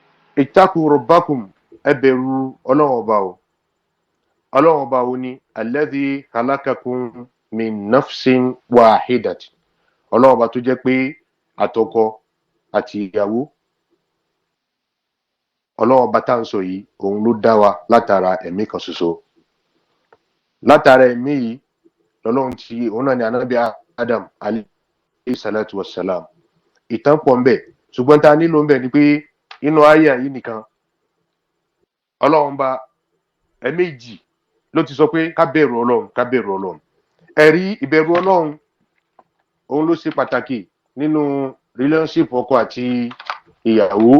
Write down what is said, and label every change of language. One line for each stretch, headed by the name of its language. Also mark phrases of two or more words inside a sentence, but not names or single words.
Arabic: اتقوا ربكم
Yoruba: ẹ bẹ̀rù Ọlọ́run ọba o. Ọlọ́run ọba wo ni
Arabic: الذي خلقكم من نفس واحدة.
Yoruba: Ọlọ́run ọba tó jẹ́ pé àtọkọ àti ìyàwó Ọlọ́run ọba tá ń sọ yìí òun ló dá wa látara ẹ̀mí kan ṣoṣo. Látara ẹ̀mí yìí lọ́lọ́run tí òun náà ni Ànábì Adam
Arabic: عليه الصلاة والسلام.
Yoruba: Ìtàn pọ̀ ń bẹ ṣùgbọ́n tá nílò ń bẹ ni pé inú àyà yìí nìkan Ọlọ́run bá ẹ̀mẹ́jì ló ti sọ pé ká bẹ̀rù Ọlọ́run ká bẹ̀rù Ọlọ́run. Ẹ̀rí ìbẹ̀rù Ọlọ́run òun ló ṣe pàtàkì nínú relationship ọkọ àti ìyàwó.